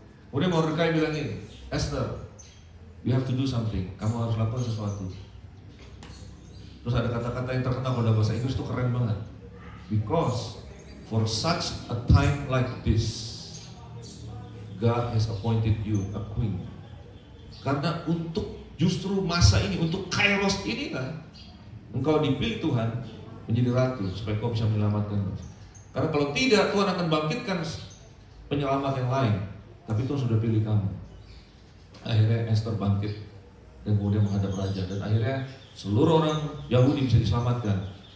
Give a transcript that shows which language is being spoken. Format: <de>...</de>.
<id>Kemudian Mordekai bilang ini,</id> <en>Esther, you have to do something.</en> <id>Kamu harus lakukan sesuatu. Terus ada kata-kata yang terkenal pada bahasa Inggris itu keren banget.</id> <en>Because for such a time like this, God has appointed you a queen.</en> <id>Karena untuk justru masa ini, untuk kairos ini kan, engkau dipilih Tuhan menjadi ratu supaya kau bisa menyelamatkan. Karena kalau tidak, Tuhan akan bangkitkan penyelamat yang lain. Tapi Tuhan sudah pilih kamu. Akhirnya Esther bangkit dan kemudian menghadap raja, dan akhirnya seluruh orang Yahudi bisa diselamatkan.</id>